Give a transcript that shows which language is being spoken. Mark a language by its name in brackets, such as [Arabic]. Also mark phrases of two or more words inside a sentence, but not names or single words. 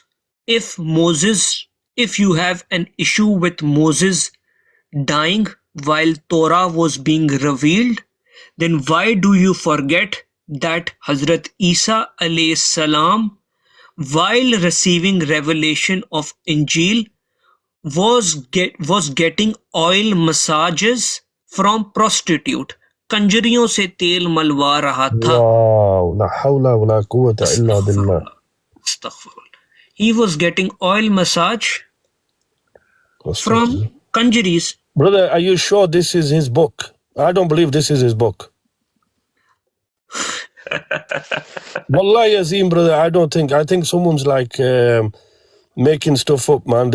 [English] If you have an issue with Moses dying while Torah was being revealed, then why do you forget that Hazrat Isa [Arabic] عليه السلام, [English] while receiving revelation of Injil, was getting oil massages from prostitute? [Hindi] कंजरियों से तेल मलवा रहा था. [Arabic] Wow, لا حول ولا قوة إلا بالله. [English] Astaghfirullah. He was getting oil massage from kanjaris. Brother, are you sure this is his book? I don't believe this is his book. [Arabic] والله العظيم, [English] brother, I don't think. I think someone's like making stuff up, man.